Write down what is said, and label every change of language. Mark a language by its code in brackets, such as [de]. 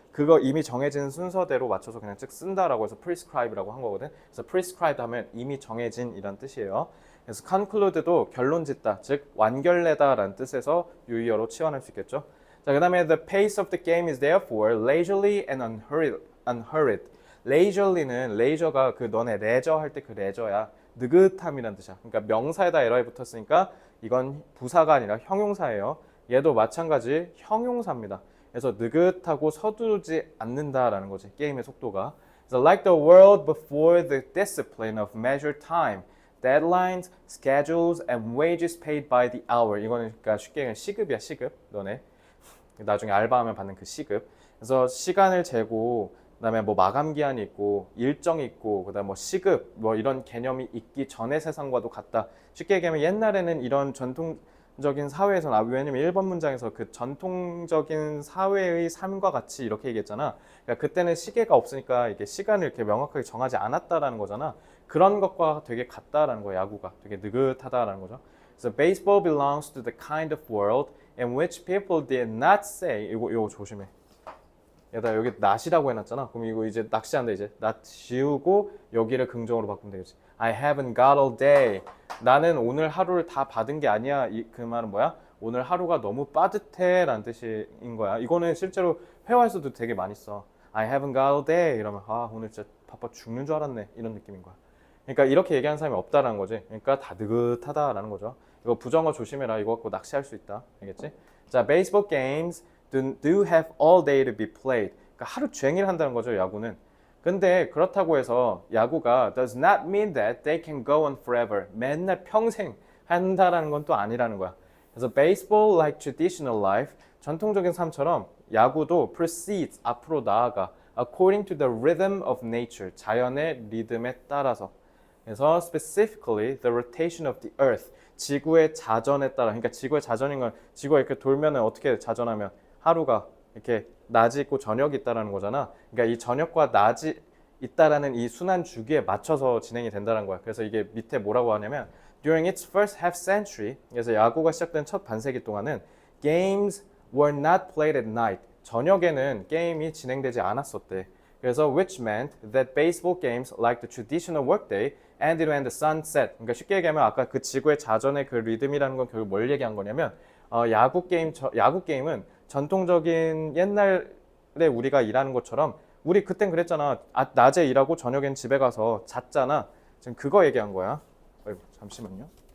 [ko] 그거 이미 정해진 순서대로 맞춰서 그냥 즉 쓴다라고 해서 prescribe라고 한 거거든. 그래서 prescribed 하면 이미 정해진 이란 뜻이에요. 그래서 conclude도 결론 짓다, 즉 완결내다라는 뜻에서 유의어로 치환할 수 있겠죠. 자, 그다음에 [en] the pace of the game is therefore leisurely and unhurried. [ko] leisurely는 레이저가 그 너네 레저 할 때 그 레저야. 느긋함이란 뜻이야. 그러니까 명사에다 에러에 붙었으니까 이건 부사가 아니라 형용사예요. 얘도 마찬가지 형용사입니다. 그래서 느긋하고 서두르지 않는다라는 거지. 게임의 속도가. [en] So like the world before the discipline of measured time, deadlines, schedules, and wages paid by the hour. [ko] 이거는 그러니까 쉽게 얘기하면 시급이야, 시급. 너네 나중에 알바하면 받는 그 시급. 그래서 시간을 재고 그다음에 뭐 마감 기한이 있고 일정이 있고 그다음 뭐 시급 뭐 이런 개념이 있기 전의 세상과도 같다. 쉽게 얘기하면 옛날에는 이런 전통적인 사회에서는 왜냐면 1번 문장에서 그 전통적인 사회의 삶과 같이 이렇게 얘기했잖아. 그러니까 그때는 시계가 없으니까 이게 시간을 이렇게 명확하게 정하지 않았다라는 거잖아. 그런 것과 되게 같다라는 거야. 야구가 되게 느긋하다라는 거죠. [en] So baseball belongs to the kind of world in which people did not say [ko] 이거 조심해. 얘들아 여기 not이라고 해놨잖아. 그럼 이거 이제 낚시한다 이제. not 지우고 여기를 긍정으로 바꾸면 되겠지. [en] I haven't got all day. [ko] 나는 오늘 하루를 다 받은 게 아니야. 그 말은 뭐야? 오늘 하루가 너무 빠듯해 라는 뜻인 거야. 이거는 실제로 회화에서도 되게 많이 써. [en] I haven't got all day [ko] 이러면 오늘 진짜 바빠 죽는 줄 알았네 이런 느낌인 거야. 그러니까 이렇게 얘기하는 사람이 없다라는 거지. 그러니까 다 느긋하다라는 거죠. 이거 부정어 조심해라. 이거 갖고 낚시할 수 있다. 알겠지? 자, [en] baseball games do have all day to be played. [ko] 그러니까 하루 종일 한다는 거죠, 야구는. 근데 그렇다고 해서 야구가 [en] does not mean that they can go on forever. [ko] 맨날 평생 한다라는 건 또 아니라는 거야. 그래서 [en] baseball like traditional life, [ko] 전통적인 삶처럼 야구도 proceeds, 앞으로 나아가. [en] according to the rhythm of nature. [ko] 자연의 리듬에 따라서. 그래서 [en] specifically the rotation of the earth. [ko] 지구의 자전에 따라. 그러니까 지구의 자전인 건 지구가 이렇게 돌면은 어떻게 자전하면 하루가 이렇게 낮이 있고 저녁이 있다라는 거잖아. 그러니까 이 저녁과 낮이 있다라는 이 순환 주기에 맞춰서 진행이 된다는 거야. 그래서 이게 밑에 뭐라고 하냐면 [en] during its first half century, [ko] 그래서 야구가 시작된 첫 반세기 동안은 [en] games were not played at night. [ko] 저녁에는 게임이 진행되지 않았었대. 그래서 [en] which meant that baseball games like the traditional workday ended when the sun set. [ko] 그러니까 쉽게 얘기하면 아까 그 지구의 자전의 그 리듬이라는 건 결국 뭘 얘기한 거냐면 야구 게임은 전통적인 옛날에 우리가 일하는 것처럼 우리 그땐 그랬잖아. 낮에 일하고 저녁엔 집에 가서 잤잖아. 지금 그거 얘기한 거야. 아이고, 잠시만요.